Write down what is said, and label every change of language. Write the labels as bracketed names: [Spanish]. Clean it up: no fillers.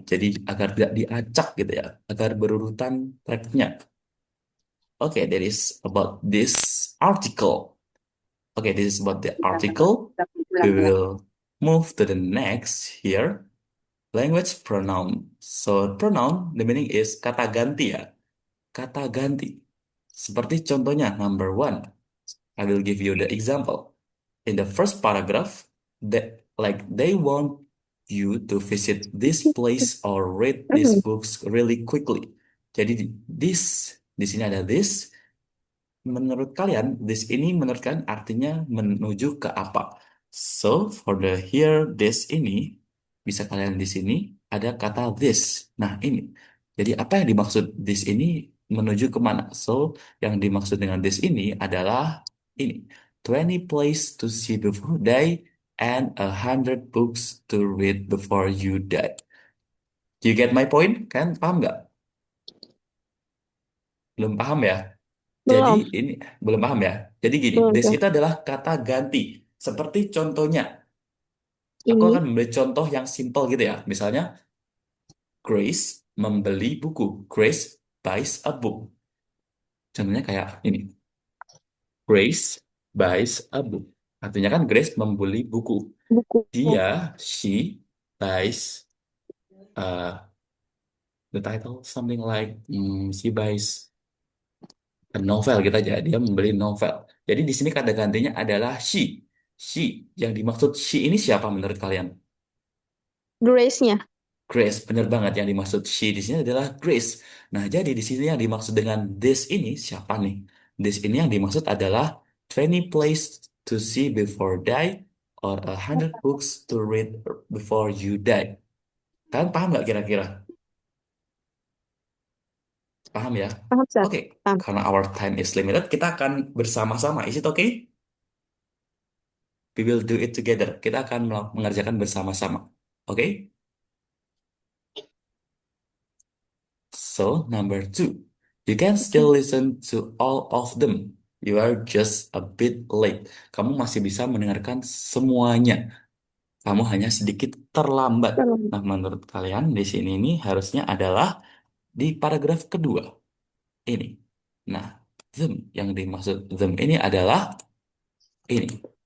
[Indonesian] Jadi agar tidak diacak gitu ya, agar berurutan tracknya. [English] Okay, that is about this article. Okay, this is about the article. We will move to the next here. Language pronoun. So pronoun, the meaning is [Indonesian] kata ganti ya. Kata ganti. Seperti contohnya, number one. [English] I will give you the example. In the first paragraph, they want you to visit this place or read these books really quickly. [Indonesian] Jadi di sini ada this. Menurut kalian, this ini menurut kalian artinya menuju ke apa? So for the here this ini bisa kalian di sini ada kata this. Nah ini. Jadi apa yang dimaksud this ini menuju kemana? So yang dimaksud dengan this ini adalah ini. [English] 20 place to see before die and 100 books to read before you die. Do you get my point? [Indonesian] Kan paham nggak? Belum paham ya? Jadi Belum, ini belum paham ya. Jadi gini, belum [English] this [Indonesian] tuh. itu adalah kata ganti. Seperti contohnya, aku Ini akan memberi contoh yang simple gitu ya. Misalnya, Grace membeli buku. [English] Grace buys a book. [Indonesian] Contohnya kayak ini. [English] Grace buys a book. [Indonesian] Artinya kan Grace membeli buku. buku. [English] She buys uh, the title something like she buys a novel [Indonesian] gitu aja. Dia membeli novel. Jadi di sini kata gantinya adalah she. She. Yang dimaksud she ini siapa menurut kalian? Grace-nya. Grace, benar banget yang dimaksud she di sini adalah Grace. Nah, jadi di sini yang dimaksud dengan this ini siapa nih? [English] This [Indonesian] ini yang dimaksud adalah [English] 20 place to see before die or 100 books to read before you die. [Indonesian] Kalian paham nggak kira-kira? Paham ya? Paham, Sar? Oke, Paham. [English] karena our time is limited, [Indonesian] kita akan bersama-sama. [English] Is it okay? We will do it together. [Indonesian] Kita akan mengerjakan bersama-sama. Oke? [English] So, number two, you can still listen to all of them. You are just a bit late. [Indonesian] Kamu masih bisa mendengarkan semuanya. Kamu hanya sedikit terlambat. Belum. Nah, menurut kalian di sini ini harusnya adalah di paragraf kedua. Ini. Nah, them yang dimaksud them ini adalah ini.